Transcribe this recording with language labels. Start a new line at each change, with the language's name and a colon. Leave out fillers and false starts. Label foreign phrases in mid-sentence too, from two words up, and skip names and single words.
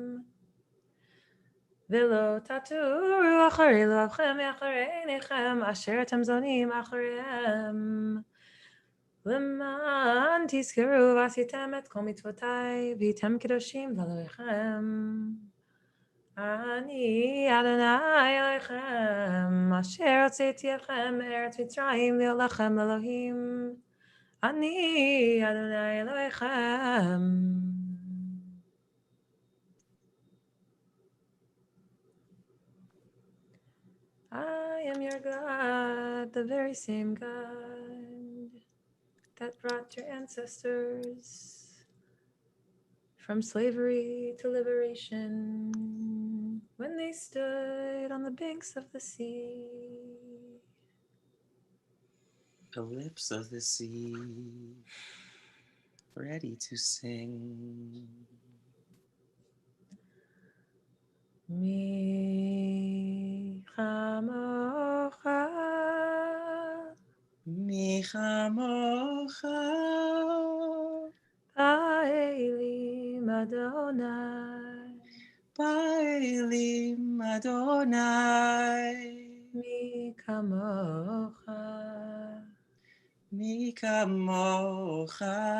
Hebrew: ולא תטורו אחרי לבבכם מאחורי עיניכם אשר אתם זונים אחריהם, למען תזכרו ועשיתם את כל מצוותיי והייתם קדושים לאלוהיכם. אני אדוני אלוהיכם אשר הוצאתי אתכם מארץ מצרים להיות לכם לאלוהים. אני אדוני אלוהיכם.
English: I am your God, the very same God that brought your ancestors from slavery to liberation when they stood on the banks of the sea. The lips of the sea, ready to sing.
Hebrew: מי כמוכה, מי כמוכה, באלים אדוני, באלים אדוני, מי כמוכה, מי כמוכה,